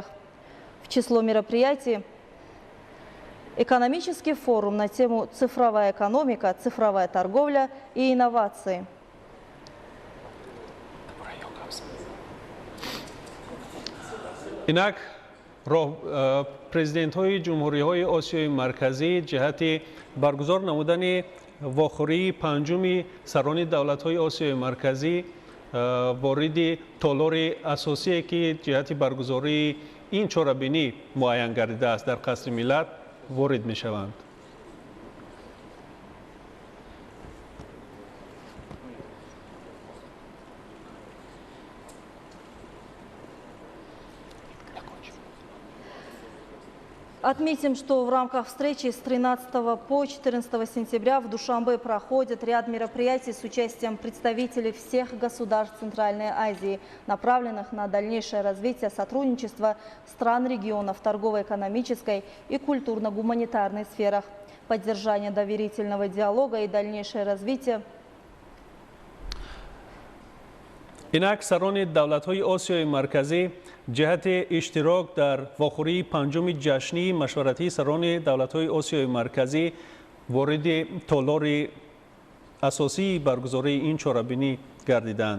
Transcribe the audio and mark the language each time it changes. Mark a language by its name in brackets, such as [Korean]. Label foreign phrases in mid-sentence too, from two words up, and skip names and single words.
[Russian] В число мероприятий экономический форум на тему «Цифровая экономика, цифровая торговля и инновации». [Persian] Инак президент های جمهوری های آسیای مرکزی جهت برگزار نمودن واخوری پنجم سران دولت های آسیای مرکزی وارد تالار اساسی که جهت برگزاری این چهاربینی معین گردیده است در قصر ملت وارد می شوند. [Russian] Отметим, что в рамках встречи с 13 по 14 сентября в Душанбе проходит ряд мероприятий с участием представителей всех государств Центральной Азии, направленных на дальнейшее развитие сотрудничества стран регионов торгово-экономической и культурно-гуманитарной сферах, поддержание доверительного диалога и дальнейшее развитие. [Persian] اینک سران دولت‌های آسیای مرکزی جهت اشتراک در واخوری پنجم جشنی مشورتی سران دولت‌های آسیای مرکزی وارد تالار اساسی برگزاری این چهاربینی گردیدند.